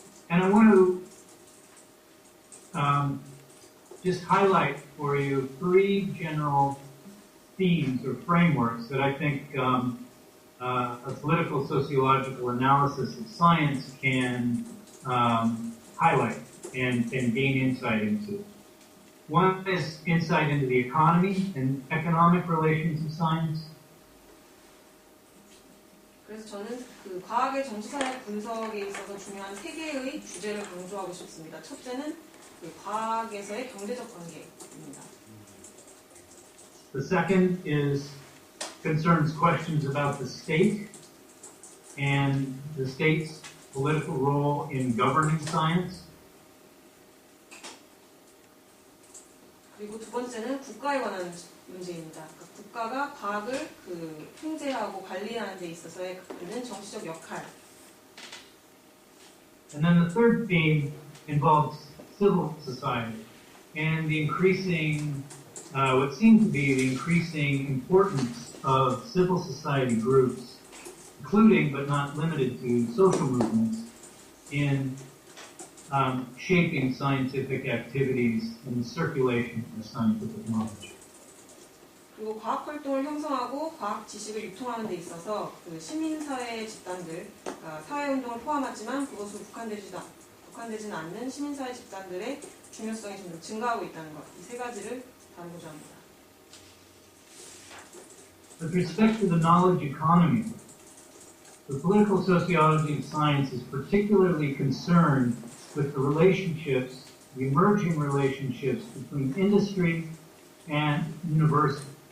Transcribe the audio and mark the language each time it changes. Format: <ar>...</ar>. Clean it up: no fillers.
<en>And I want to just highlight for you 3 general themes or frameworks that I think a political sociological analysis of science can highlight and gain insight into. One is insight into the economy and economic relations of science.</en> <ko>그래서 저는 그 과학의 정치사회 분석에 있어서 중요한 3개의 주제를 강조하고 싶습니다. 첫째는 그 과학에서의 경제적 관계입니다.</ko> <en>The second concerns questions about the state and the state's political role in governing science.</en> <ko>그리고 두 번째는 국가에 관한 문제입니다. 그러니까 국가가 과학을 그 통제하고 관리하는 데 있어서의 갖는 정치적 역할.</ko> <en>And then the third theme involves civil society and the increasing, what seems to be the increasing importance of civil society groups, including but not limited to social movements, in shaping scientific activities and the circulation of scientific knowledge.</en> <ko>그리고 과학 활동을 형성하고 과학 지식을 유통하는 데 있어서 그 시민사회 집단들, 그러니까 사회운동을 포함하지만 그것으로 국한되지는 않는 시민사회 집단들의 중요성이 점점 증가하고 있다는 것, 이 3가지를 다루고자 합니다.</ko> <en>With respect to the knowledge economy, the political sociology of science is particularly concerned with the relationships, the emerging relationships between industry and universities.</en>